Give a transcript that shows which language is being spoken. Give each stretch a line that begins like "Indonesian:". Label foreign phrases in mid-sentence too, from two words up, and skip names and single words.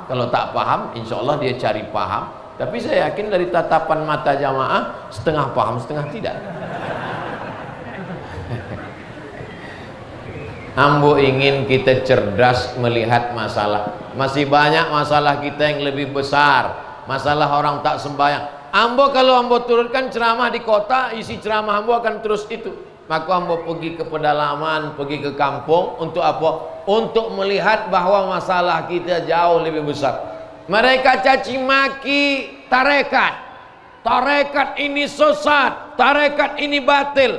Indonesian: Kalau tak paham,
Arabic: insya Allah
Indonesian: dia cari paham. Tapi saya yakin dari tatapan mata jamaah setengah paham, setengah tidak. Ambo ingin kita cerdas melihat masalah. Masih banyak masalah kita yang lebih besar. Masalah orang tak sembahyang. Ambo kalau ambo turunkan ceramah di kota, isi ceramah ambo akan terus itu. Maka ambo pergi ke pedalaman, pergi ke kampung untuk apa? Untuk melihat bahwa masalah kita jauh lebih besar. Mereka caci maki tarekat. Tarekat ini sesat, tarekat ini batil.